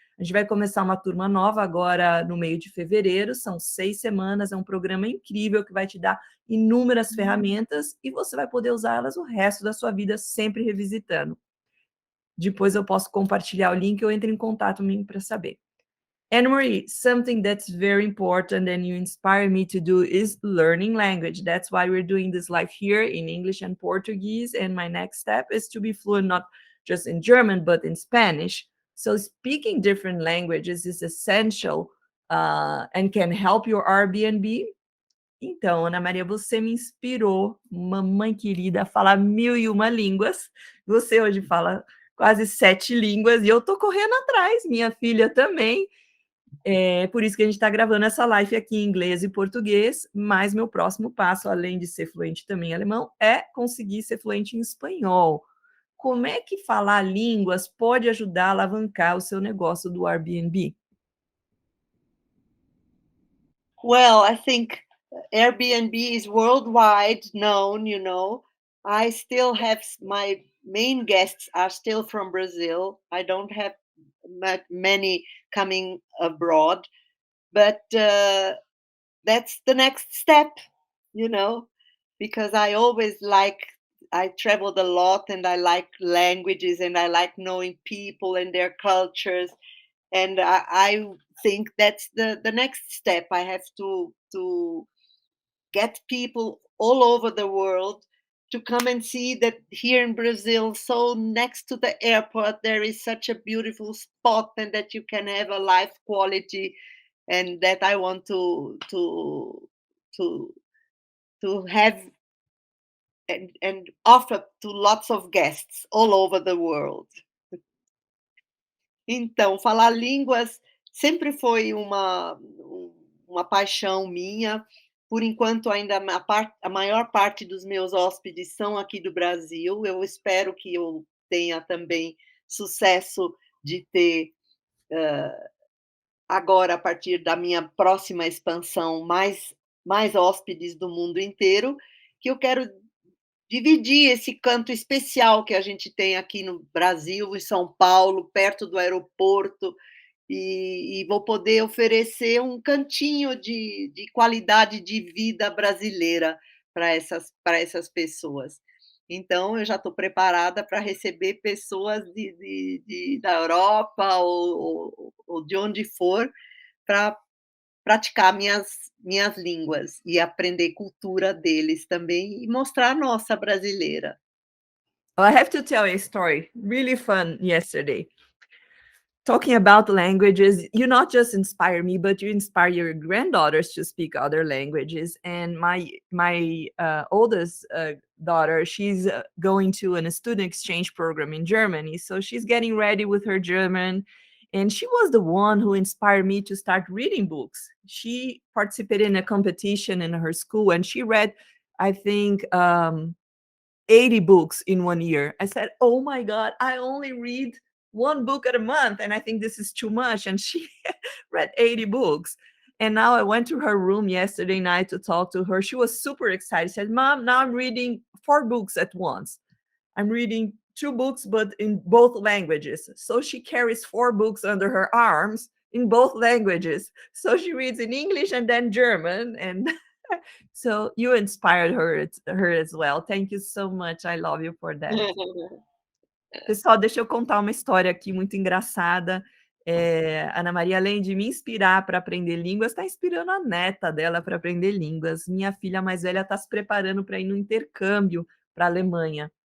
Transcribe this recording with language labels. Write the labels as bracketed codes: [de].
[pt] A gente vai começar uma turma nova agora no meio de fevereiro, são 6 semanas, é um programa incrível que vai te dar inúmeras ferramentas e você vai poder usá-las o resto da sua vida, sempre revisitando. Depois eu posso compartilhar o link ou entre em contato comigo para saber. [en] Anne-Marie, something that's very important and you inspire me to do is learning language. That's why we're doing this live here in English and Portuguese. And my next step is to be fluent not just in German, but in Spanish. So speaking different languages is essential and can help your Airbnb. [pt] Então, Ana Maria, você me inspirou, mamãe querida, a falar 1001 línguas. Você hoje fala quase 7 línguas e eu tô correndo atrás, minha filha também. É por isso que a gente está gravando essa live aqui em inglês e português, mas meu próximo passo, além de ser fluente também em alemão, é conseguir ser fluente em espanhol. Como é que falar línguas pode ajudar a alavancar o seu negócio do Airbnb? [en] Well, I think Airbnb is worldwide known, you know. I still have my main guests are still from Brazil. I don't have many coming abroad, but that's the next step, you know, because I traveled a lot and I like languages and I like knowing people and their cultures, and I think that's the next step. I have to get people all over the world to come and see that here in Brazil, so next to the airport, there is such a beautiful spot, and that you can have a life quality, and that I want to to have and offer to lots of guests all over the world. [pt] Então, falar línguas sempre foi uma paixão minha. Por enquanto, ainda a maior parte dos meus hóspedes são aqui do Brasil. Eu espero que eu tenha também sucesso de ter, agora, a partir da minha próxima expansão, mais hóspedes do mundo inteiro, que eu quero dividir esse canto especial que a gente tem aqui no Brasil, em São Paulo, perto do aeroporto, e vou poder oferecer um cantinho de qualidade de vida brasileira para essas pessoas. Então, eu já estou preparada para receber pessoas da Europa ou de onde for, para praticar minhas línguas e aprender cultura deles também e mostrar a nossa brasileira. [en] Well, I have to tell you a story, really fun yesterday. Talking about languages, you not just inspire me, but you inspire your granddaughters to speak other languages. And my oldest daughter, she's going to a student exchange program in Germany, so she's getting ready with her German. And she was the one who inspired me to start reading books. She participated in a competition in her school, and she read, I think, 80 books in 1 year. I said, "Oh my God, I only read one book at a month, and I think this is too much." And she read 80 books. And now I went to her room yesterday night to talk to her. She was super excited. She said, "Mom, now I'm reading 4 books at once. I'm reading 2 books, but in both languages." So she carries 4 books under her arms in both languages. So she reads in English and then German. And so you inspired her as well. Thank you so much. I love you for that. [pt] Pessoal, deixa eu contar uma história aqui muito engraçada. Ana Maria, além de me inspirar para aprender línguas, está inspirando a neta dela para aprender línguas. Minha filha mais velha está se preparando para ir no intercâmbio para a Alemanha.